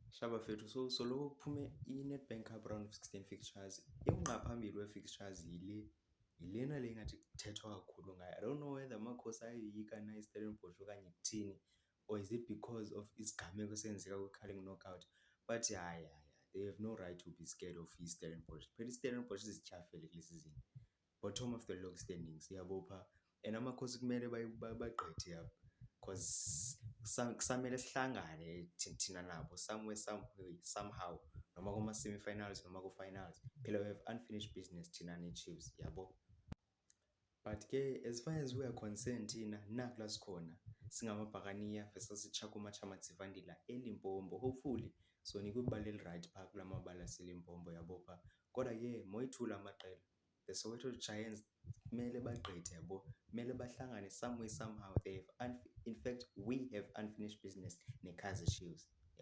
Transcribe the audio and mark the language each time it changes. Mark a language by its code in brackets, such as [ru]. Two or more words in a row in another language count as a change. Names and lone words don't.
[xh] Shabafethu, so soloko kuphume i-Nedbank Cup [en] round of 16 fixtures. [xh] Engaphambili we-fixtures yilena le ngathi kuthethwa kakhulu ngayo. [en] I don't know whether [xh] amakhosi ayoyika na iStellenbosch okanye kuthini, [en] or is it because of [xh] isigameko esenzeka kwi-Carling knockout. [en] But hayi, they have no right to be scared of iStellenbosch. [xh] Phela iStellenbosch izityhafele kule season, [en] bottom of the log standings, [xh] yabopha. And amakhosi kumele bagqithe apha, because kusamele sihlangane thina nabo [en] somewhere somehow, [xh] noma kuma-semi-finals noma ku-finals. [en] Phela we have unfinished business [xh] thina ne-Chiefs, yabo. [en] But ke as far as we are concerned, [xh] thina nakula sikhona singamabhakaniya versus iChakuma Chamatsivandila eLimpopo. Hopefully sonika ibala eli-right phaa kula mabala aseLimpopo, yabopha. Kodwa ke moyithula amaqela, the Soweto Giants kumele bagqithe, yabo. Kumele bahlangane [en] somewhere somehow. [xh] In fact, [en] we have unfinished business [xh] neKaizer Chiefs.